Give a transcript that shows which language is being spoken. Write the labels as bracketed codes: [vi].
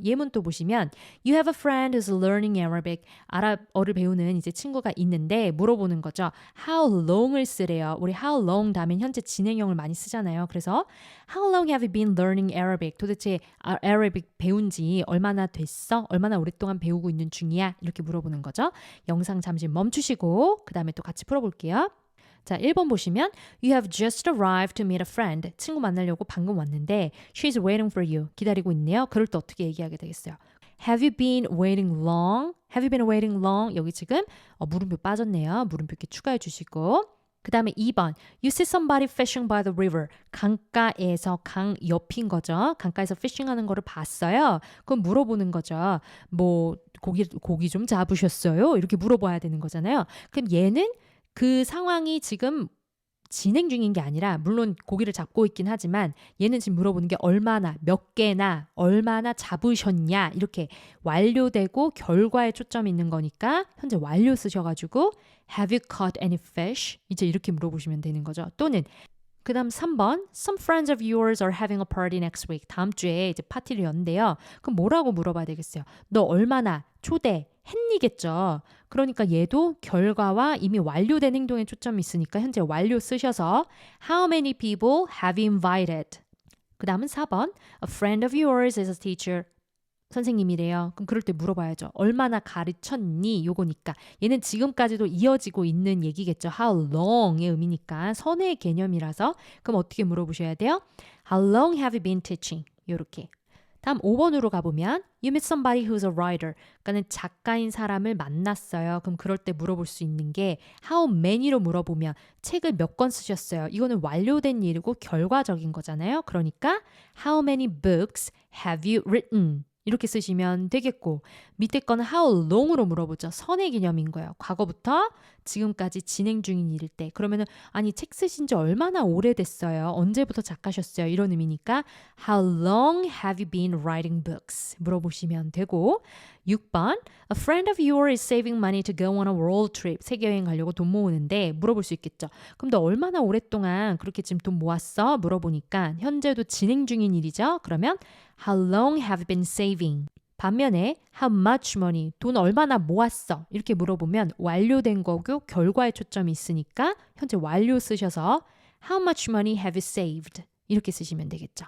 [ko] 예문 또 보시면 [en] You have a friend who's learning Arabic. [ko] 아랍어를 배우는 이제 친구가 있는데 물어보는 거죠. How long을 쓰래요. 우리 how long 다음엔 현재 진행형을 많이 쓰잖아요. [en] 그래서 How long have you been learning Arabic? [ko] 도대체 Arabic 배운 지 얼마나 됐어? 얼마나 오랫동안 배우고 있는 중이야? 이렇게 물어보는 거죠. 영상 잠시 멈추시고 그 다음에 또 같이 풀어볼게요. 자, 1번 보시면 [en] You have just arrived to meet a friend. [ko] 친구 만나려고 방금 왔는데 [en] She's waiting for you. [ko] 기다리고 있네요. 그럴 때 어떻게 얘기하게 되겠어요? [en] Have you been waiting long? Have you been waiting long? [ko] 여기 지금 물음표 빠졌네요. 물음표 이렇게 추가해 주시고 그 다음에 2번 [en] You see somebody fishing by the river. [ko] 강가에서 강 옆인 거죠. 강가에서 피싱하는 거를 봤어요. 그럼 물어보는 거죠. 뭐 고기 좀 잡으셨어요? 이렇게 물어봐야 되는 거잖아요. 그럼 얘는 그 상황이 지금 진행 중인 게 아니라 물론 고기를 잡고 있긴 하지만 얘는 지금 물어보는 게 얼마나 몇 개나 얼마나 잡으셨냐 이렇게 완료되고 결과에 초점이 있는 거니까 현재 완료 쓰셔가지고 [en] Have you caught any fish? [ko] 이제 이렇게 물어보시면 되는 거죠. 또는 그 다음 3번 [en] Some friends of yours are having a party next week. [ko] 다음 주에 이제 파티를 연대요. 그럼 뭐라고 물어봐야 되겠어요? 너 얼마나 초대했니겠죠. 그러니까 얘도 결과와 이미 완료된 행동에 초점이 있으니까 현재 완료 쓰셔서 [en] How many people have you invited? [ko] 그 다음은 4번 [en] A friend of yours is a teacher. [ko] 선생님이래요. 그럼 그럴 때 물어봐야죠. 얼마나 가르쳤니? 요거니까. 얘는 지금까지도 이어지고 있는 얘기겠죠. How long의 의미니까 선의 개념이라서 그럼 어떻게 물어보셔야 돼요? [en] How long have you been teaching? [ko] 요렇게. 다음 5번으로 가보면 [en] You met somebody who's a writer. [ko] 그러니까는 작가인 사람을 만났어요. 그럼 그럴 때 물어볼 수 있는 게 How many로 물어보면 책을 몇 권 쓰셨어요. 이거는 완료된 일이고 결과적인 거잖아요. [en] 그러니까 How many books have you written? [ko] 이렇게 쓰시면 되겠고 밑에 거는 how long으로 물어보죠. 선의 개념인 거예요. 과거부터 지금까지 진행 중인 일일 때 그러면은 아니 책 쓰신 지 얼마나 오래됐어요. 언제부터 작가셨어요. 이런 의미니까 [en] How long have you been writing books? [ko] 물어보시면 되고 6번 [en] A friend of yours is saving money to go on a world trip. [ko] 세계여행 가려고 돈 모으는데 물어볼 수 있겠죠. 그럼 너 얼마나 오랫동안 그렇게 지금 돈 모았어? 물어보니까 현재도 진행 중인 일이죠. [en] 그러면 How long have you been saving? [ko] 반면에 how much money, 돈 얼마나 모았어? 이렇게 물어보면 완료된 거고 결과에 초점이 있으니까 현재 완료 쓰셔서 [en] how much money have you saved? [ko] 이렇게 쓰시면 되겠죠.